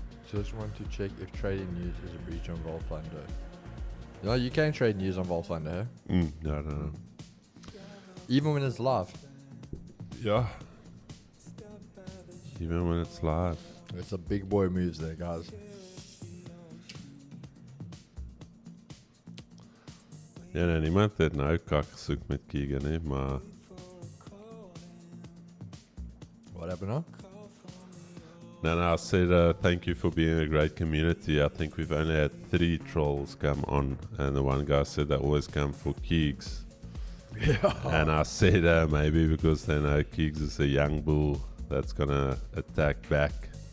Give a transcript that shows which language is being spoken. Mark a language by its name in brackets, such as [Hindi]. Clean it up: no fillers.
[English] Just want to check if trading news is a breach on Vault Funder. No, you can trade news on Vault Funder. No, I don't know. Even when it's live. Yeah. Even when it's live. It's a big boy moves there, guys. [Afrikaans] Ja, nee, niemand het nou kak gesoek met Keegan, hè, maar... [English] What happened now? No, I said thank you for being a great community. I think we've only had 3 trolls come on, and the one guy said they always come for Keegs. Yeah. And I said maybe because they know Keegs is a young bull that's gonna attack back.